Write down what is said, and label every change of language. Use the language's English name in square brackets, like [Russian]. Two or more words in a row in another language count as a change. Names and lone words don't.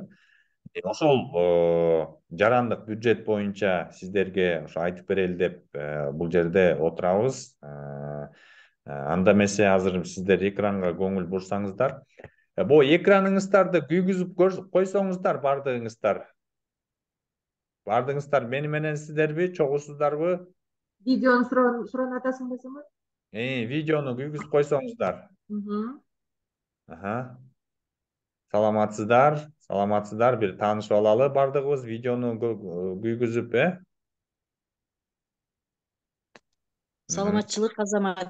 [Kyrgyz] Ошол жарандык бюджет боюнча сиздерге ошо айтып берели деп бул жерде отурабыз. Анда эмесе азыр сиздер экранга көңүл бурсаңыздар. Бу экраныңыздарды күйгүзүп койсоңуздар бардыгыңыздар. Бардыгыңыздар мени мененсиздерби, чогусуздарбы? Videonun suranı atasın basımı. Видеону күйгүзүп койсоңуздар. Hı hı. Аха. Саламатсыздар, бир таанышып алалы бардыгыбыз видеону күйгүзүп, Саламатчылык, Азамат.